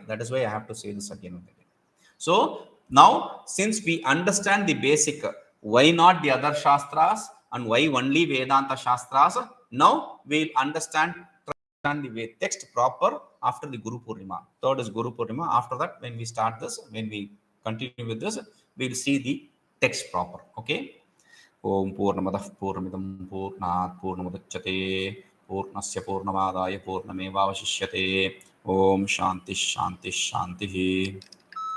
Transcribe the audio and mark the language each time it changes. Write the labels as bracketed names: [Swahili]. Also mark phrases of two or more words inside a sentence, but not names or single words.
[English] That is why I have to say this again and again. So now, since we understand the basic, why not the other Shastras and why only Vedanta Shastras, now we'll understand the text proper after the Guru Purnima. Third is Guru Purnima. After that, when we start this, when we continue with this, we'll see the text proper. Okay. [Sanskrit] ఓం పూర్ణమదః పూర్ణమిదం పూర్ణాత్ పూర్ణముదచ్యతే పూర్ణస్య పూర్ణమాదాయ పూర్ణమేవావశిష్యతే. ఓం శాంతి శాంతి శాంతి.